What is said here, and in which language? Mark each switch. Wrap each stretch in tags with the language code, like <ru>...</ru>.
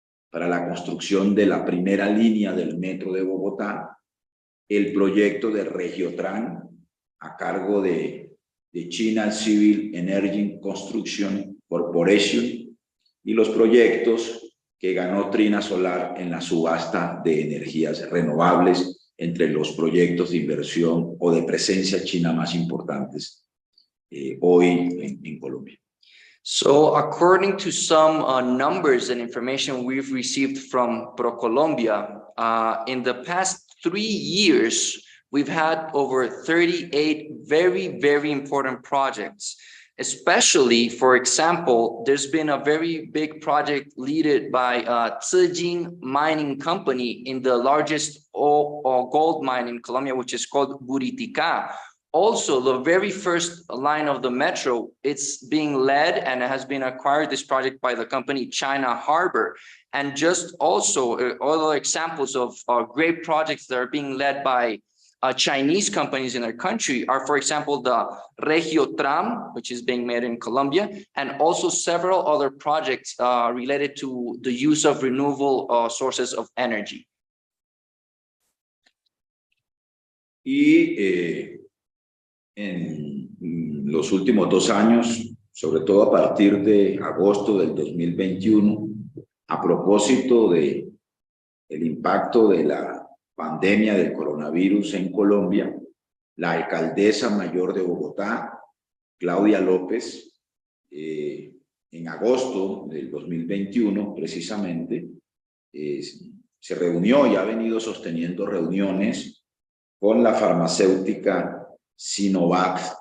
<es>para la construcción de la primera línea del metro de Bogotá, el proyecto de Regiotran a cargo de China Civil Energy Construction Corporation y los proyectos que ganó Trina Solar en la subasta de energías renovables, entre los proyectos de inversión o de presencia china más importantes hoy en Colombia.</es> <en>So according to some numbers and information we've received from ProColombia, in the past 3 years, we've had over 38 very, very important projects. Especially, for example, there's been a very big project led by Zijin Mining Company in the largest gold mine in Colombia, which is called Buriticá. Also, the very first line of the metro, it's being led and has been acquired, this project, by the company China Harbor. And just also other examples of great projects that are being led by Chinese companies in our country are, for example, the Regiotram, which is being made in Colombia, and also several other projects related to the use of renewable sources of energy.</en> <es>Y en los últimos 2 años, sobre todo a partir de agosto del 2021, a propósito de el impacto de la pandemia del coronavirus en Colombia, la alcaldesa mayor de Bogotá, Claudia López, en agosto del 2021, precisamente, se reunió y ha venido sosteniendo reuniones con la farmacéutica Sinovac</es>